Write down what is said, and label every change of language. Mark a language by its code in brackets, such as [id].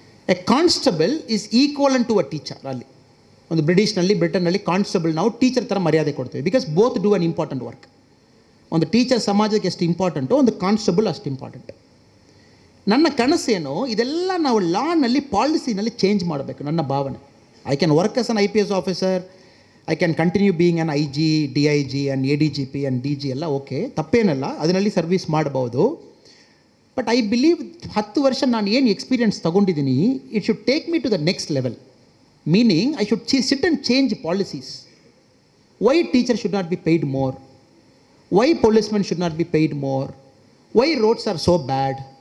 [en] A constable is equal to a teacher. [kn] ಅಲ್ಲಿ ಒಂದು ಬ್ರಿಟನ್ನಲ್ಲಿ ಕಾನ್ಸ್ಟೇಬಲ್ ನಾವು ಟೀಚರ್ ಥರ ಮರ್ಯಾದೆ ಕೊಡ್ತೀವಿ. [en] Because both do an important work. [kn] ಒಂದು ಟೀಚರ್ ಸಮಾಜಕ್ಕೆ ಎಷ್ಟು ಇಂಪಾರ್ಟೆಂಟು, ಒಂದು ಕಾನ್ಸ್ಟೇಬಲ್ ಅಷ್ಟು ಇಂಪಾರ್ಟೆಂಟ್. ನನ್ನ ಕನಸೇನು, ಇದೆಲ್ಲ ನಾವು ಲಾನಲ್ಲಿ, ಪಾಲಿಸಿನಲ್ಲಿ ಚೇಂಜ್ ಮಾಡಬೇಕು. ನನ್ನ ಭಾವನೆ [en] I can work as an IPS officer, I can continue being an IG, DIG and ADGP and DG [kn] ಎಲ್ಲ ಓಕೆ, ತಪ್ಪೇನಲ್ಲ, ಅದರಲ್ಲಿ ಸರ್ವಿಸ್ ಮಾಡ್ಬೋದು. [en] but I believe [kn] 10 ವರ್ಷ ನಾನು ಏನು ಎಕ್ಸ್ಪೀರಿಯನ್ಸ್ ತೊಗೊಂಡಿದ್ದೀನಿ, [en] It should take me to the next level. Meaning I should sit and change policies. Why teacher should not be paid more? Why policemen should not be paid more? Why roads are so bad?